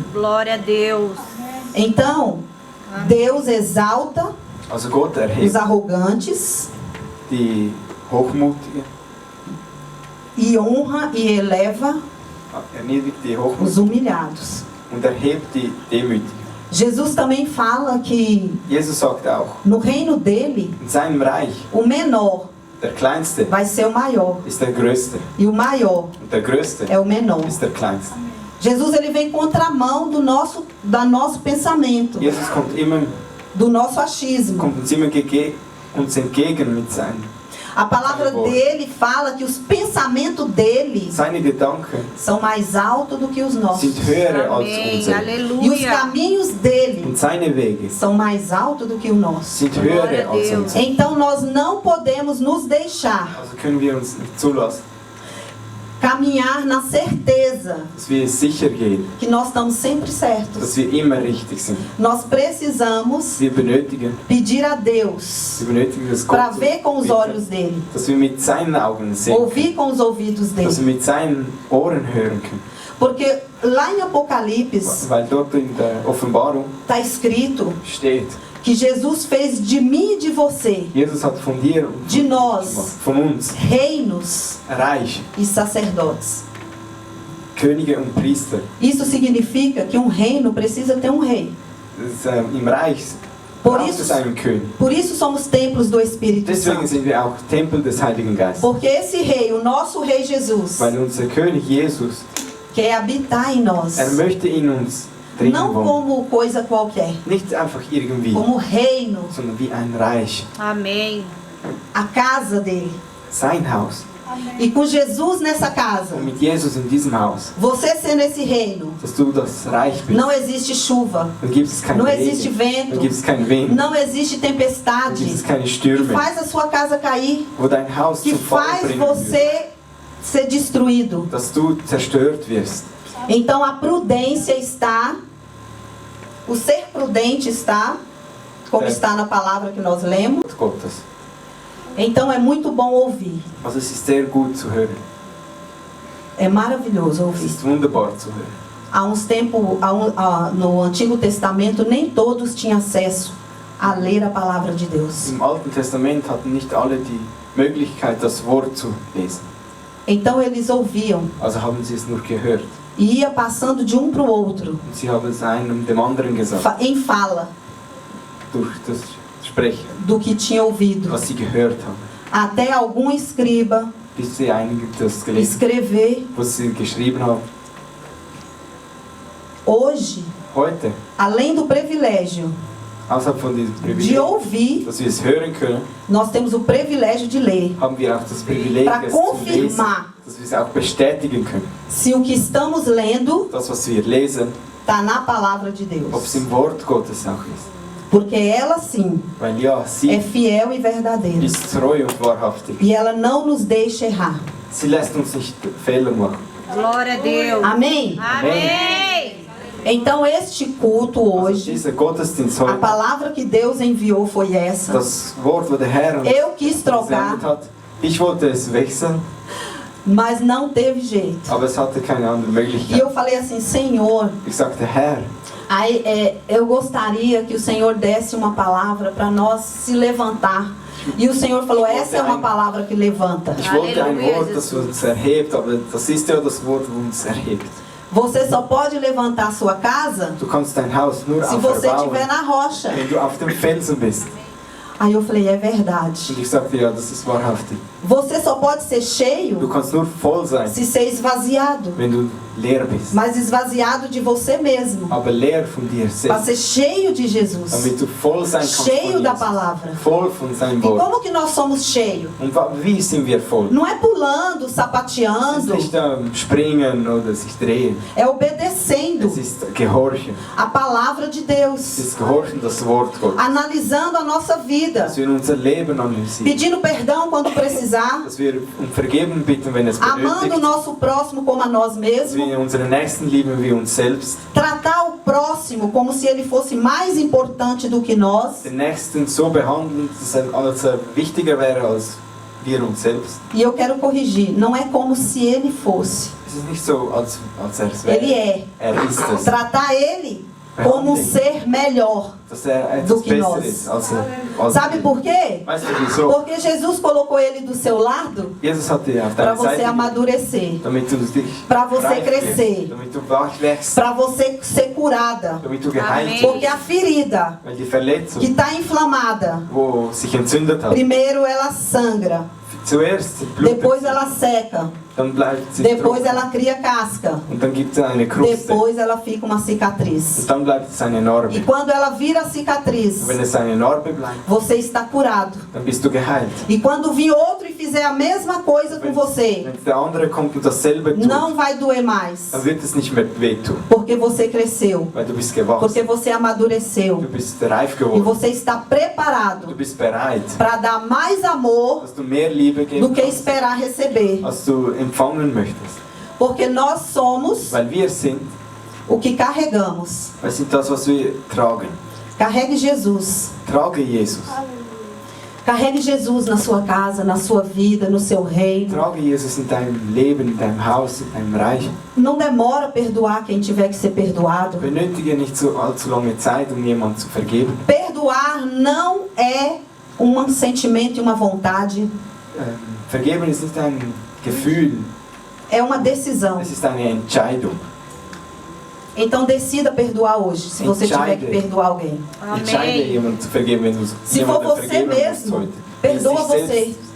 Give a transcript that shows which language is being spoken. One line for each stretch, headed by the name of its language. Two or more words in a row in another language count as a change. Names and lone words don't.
Portuguese: Glória a Deus. Então, Deus exalta
German: Also Gott
Portuguese: os
German: erhebt
Portuguese: arrogantes
German: die Hochmutigen,
Portuguese: e honra e eleva
German: erniedrigt die
Portuguese: os
German: Hochmutigen
Portuguese: humilhados.
German: und erhebt die Demütigen.
Portuguese: Jesus também fala que
German: Jesus sagt auch,
Portuguese: no reino dele,
German: in seinem Reich,
Portuguese: o menor
German: der Kleinste
Portuguese: vai ser o maior
German: ist der Größte
Portuguese: e o maior
German: und der Größte
Portuguese: é o menor.
German: ist der Kleinste.
Portuguese: Jesus ele vem contramão do nosso pensamento,
German: Jesus kommt
Portuguese: do nosso achismo.
German: uns immer uns entgegen mit
Portuguese: A palavra dele fala que os pensamentos dele
German: seine Gedanken
Portuguese: são mais altos do que os nossos.
German: sind höher als
Portuguese: Amém.
German: unsere.
Portuguese: E os Aleluia. caminhos dele
German: Und seine Wege
Portuguese: são mais altos do que o nosso.
German: sind
Portuguese: Glória
German: höher
Portuguese: a
German: als
Portuguese: Deus.
German: unsere.
Portuguese: Então nós não podemos nos deixar
German: Also können wir uns nicht zulassen,
Portuguese: caminhar na certeza
German: dass wir sicher gehen,
Portuguese: que nós estamos sempre
German: dass
Portuguese: certos.
German: wir immer richtig sind.
Portuguese: Nós precisamos
German: Wir benötigen
Portuguese: pedir a Deus
German: das
Portuguese: para
German: Gott
Portuguese: ver com os
German: bitten,
Portuguese: olhos dele,
German: dass wir mit seinen Augen sehen können,
Portuguese: ouvir com os ouvidos
German: dass wir
Portuguese: dele.
German: mit seinen Ohren hören können.
Portuguese: Porque lá em Apocalipse
German: Weil dort in der Offenbarung
Portuguese: está escrito
German: steht,
Portuguese: que Jesus fez de mim e de você
German: Jesus hat von dir und
Portuguese: De
German: von,
Portuguese: nós.
German: von uns
Portuguese: reinos
German: Reich,
Portuguese: e sacerdotes.
German: Könige und Priester.
Portuguese: Isso significa que um reino precisa ter um rei.
German: Das, Im Reich
Portuguese: Por
German: braucht es
Portuguese: isso,
German: einen König.
Portuguese: por isso somos templos do Espírito
German: Deswegen
Portuguese: Santo.
German: sind wir auch Tempel des Heiligen Geistes.
Portuguese: Porque esse rei, o nosso rei Jesus,
German: Weil unser König Jesus,
Portuguese: quer habitar em nós.
German: er möchte in uns drinnen
Portuguese: não
German: wohnt.
Portuguese: como coisa qualquer,
German: Nicht einfach irgendwie,
Portuguese: como reino,
German: sondern wie ein Reich.
Portuguese: Amém. a casa dele.
German: Sein Haus.
Portuguese: E com Jesus nessa casa,
German: Und mit Jesus in diesem Haus,
Portuguese: você sendo esse reino,
German: dass du das Reich bist.
Portuguese: não existe chuva,
German: Dann gibt es keinen
Portuguese: não existe
German: Regen,
Portuguese: vento,
German: dann gibt es keinen Wind,
Portuguese: não existe
German: dann
Portuguese: tempestade
German: gibt es keine
Portuguese: que
German: Stürme,
Portuguese: faz a sua casa cair,
German: wo dein Haus
Portuguese: que
German: zum Fall
Portuguese: faz
German: bringen wird,
Portuguese: você ser destruído.
German: dass du zerstört wirst.
Portuguese: Então a prudência está, o ser prudente está, como É. está na palavra que nós lemos.
German: Wort Gottes.
Portuguese: Então é muito bom ouvir,
German: Also es ist sehr gut zu hören.
Portuguese: é maravilhoso
German: Es
Portuguese: ouvir.
German: ist wunderbar zu hören.
Portuguese: Há uns tempos, no Antigo Testamento, nem todos tinham acesso a ler a palavra de Deus.
German: Im Alten Testament hatten nicht alle die Möglichkeit, das Wort zu lesen.
Portuguese: Então eles ouviam
German: Also haben sie es nur gehört.
Portuguese: e ia passando de um para o outro,
German: Und sie haben es einem dem anderen gesagt,
Portuguese: em fala
German: durch das Sprechen,
Portuguese: do que tinha ouvido,
German: was sie gehört haben.
Portuguese: até algum escriba
German: Bis sie einige das gelesen,
Portuguese: escrever.
German: was sie geschrieben haben.
Portuguese: Hoje,
German: Heute,
Portuguese: além do privilégio
German: außerhalb von diesem
Portuguese: de
German: Privileg,
Portuguese: ouvir,
German: dass wir es hören können,
Portuguese: nós temos o privilégio de ler,
German: haben wir auch das Privileg,
Portuguese: para
German: es zu lesen,
Portuguese: confirmar
German: dass wir es auch bestätigen können.
Portuguese: se o que estamos lendo
German: Das, was wir lesen,
Portuguese: está na palavra de
German: ob es
Portuguese: Deus.
German: im Wort Gottes auch ist.
Portuguese: Porque ela sim
German: Weil ja,
Portuguese: é
German: sie
Portuguese: fiel e verdadeira.
German: ist treu und wahrhaftig.
Portuguese: E ela não nos deixa errar.
German: Sie lässt uns nicht Fehler machen.
Portuguese: Glória a Deus. Amém? Amém. Então este culto
German: Also
Portuguese: hoje,
German: dieser Gottesdienst
Portuguese: a
German: heute,
Portuguese: palavra que Deus enviou foi essa.
German: das Wort, wo der Herr uns
Portuguese: Eu quis trocar,
German: gesendet hat, ich wollte es wechseln,
Portuguese: mas não teve jeito.
German: aber es hatte keine andere
Portuguese: E
German: Möglichkeit.
Portuguese: eu falei assim, Senhor,
German: Ich sagte, Herr,
Portuguese: eu gostaria que o Senhor desse uma palavra para nós se levantar. E o Senhor falou, essa é uma palavra que levanta.
German: ich wollte ein Halleluja, Wort, das uns erhebt, aber das ist ja das Wort, das uns erhebt.
Portuguese: Você só pode levantar a sua casa
German: Du kannst dein Haus nur
Portuguese: se você
German: aufbauen,
Portuguese: estiver na rocha.
German: wenn du auf dem Felsen bist.
Portuguese: Aí eu falei, é verdade.
German: Und ich sagte, ja, das ist wahrhaftig.
Portuguese: Você só pode ser
German: Du
Portuguese: cheio
German: kannst nur voll sein,
Portuguese: se ser esvaziado.
German: wenn du leer bist.
Portuguese: Mas esvaziado de você mesmo.
German: Aber leer von dir
Portuguese: Para
German: selbst,
Portuguese: ser cheio de Jesus.
German: damit du voll sein kannst
Portuguese: Cheio
German: von
Portuguese: da
German: Jesus.
Portuguese: palavra.
German: Voll von seinem
Portuguese: E
German: Wort.
Portuguese: como que nós somos cheios?
German: Und wie sind wir voll?
Portuguese: Não é pulando,
German: Es ist
Portuguese: sapateando.
German: nicht Springen oder sich drehen.
Portuguese: É obedecendo
German: Es ist Gehorchen.
Portuguese: a palavra de
German: Es
Portuguese: Deus.
German: ist Gehorchen, das Wort Gottes.
Portuguese: Analisando a nossa vida.
German: Dass wir unser Leben analysieren.
Portuguese: Pedindo perdão quando precisar.
German: Dass wir um Vergebung bitten, wenn es
Portuguese: Amando o
German: benötigt.
Portuguese: nosso próximo como a nós
German: Dass
Portuguese: mesmos.
German: wir unseren Nächsten lieben wie uns selbst.
Portuguese: Tratar o próximo como se ele fosse mais importante do que nós.
German: Den Nächsten so behandeln, als wichtiger wäre als wir uns selbst.
Portuguese: E eu quero corrigir. Não é como se ele fosse.
German: Es ist nicht so, als es
Portuguese: Ele
German: wäre.
Portuguese: é.
German: Ist es.
Portuguese: Tratar ele como um ser melhor.
German: Dass etwas
Portuguese: do que
German: besser
Portuguese: nós.
German: ist als
Portuguese: Sabe
German: wir.
Portuguese: por quê?
German: Weißt du wieso?
Portuguese: Porque Jesus colocou ele do seu lado
German: Jesus hat dir auf
Portuguese: para
German: deiner
Portuguese: você
German: Seite,
Portuguese: amadurecer,
German: damit du dich
Portuguese: para você
German: reif
Portuguese: crescer,
German: wirst, damit du wach wächst,
Portuguese: para você ser curada.
German: damit du geheilt
Portuguese: Amém.
German: wirst.
Portuguese: Porque a ferida
German: Weil die Verletzung,
Portuguese: que está inflamada,
German: wo sich entzündet hat,
Portuguese: primeiro ela sangra,
German: zuerst blutet
Portuguese: depois
German: sie,
Portuguese: ela seca,
German: dann bleibt sie
Portuguese: depois
German: trocken
Portuguese: ela cria casca,
German: und dann gibt es eine Kruste
Portuguese: depois ela fica uma cicatriz.
German: und dann bleibt es eine
Portuguese: E
German: Narbe.
Portuguese: quando ela vira cicatriz,
German: Und wenn es eine Narbe bleibt,
Portuguese: você está curado.
German: dann bist du geheilt.
Portuguese: E quando vir outro e fizer a mesma coisa com você,
German: Wenn der andere kommt und dasselbe tut,
Portuguese: não vai doer mais,
German: dann wird es nicht mehr wehtun,
Portuguese: porque você cresceu,
German: weil du bist gewachsen,
Portuguese: porque você amadureceu
German: du bist reif
Portuguese: e
German: geworden,
Portuguese: você está
German: du
Portuguese: preparado
German: bist bereit,
Portuguese: para dar mais amor
German: dass du mehr Liebe
Portuguese: do
German: geben
Portuguese: que
German: kannst,
Portuguese: esperar receber,
German: als du empfangen möchtest.
Portuguese: porque nós somos
German: Weil wir sind
Portuguese: o que carregamos.
German: das, was wir tragen.
Portuguese: Carregue Jesus.
German: Trage Jesus.
Portuguese: Carregue Jesus na sua casa, na sua vida, no seu reino.
German: Trage Jesus in deinem Leben, in deinem Haus, in deinem Reich.
Portuguese: Não demora a perdoar quem tiver que ser perdoado.
German: Benötige nicht so allzu lange Zeit, um jemanden zu vergeben.
Portuguese: Perdoar não é um sentimento e uma vontade,
German: Vergeben ist nicht ein Gefühl,
Portuguese: é uma decisão.
German: es ist eine Entscheidung.
Portuguese: Então decida perdoar hoje, se você tiver que perdoar alguém.
German: Entscheide
Portuguese: Amém.
German: jemanden zu vergeben, wenn du
Portuguese: Se for
German: jemandem
Portuguese: você
German: vergeben musst
Portuguese: mesmo,
German: heute.
Portuguese: perdoa
German: Wenn es sich
Portuguese: você.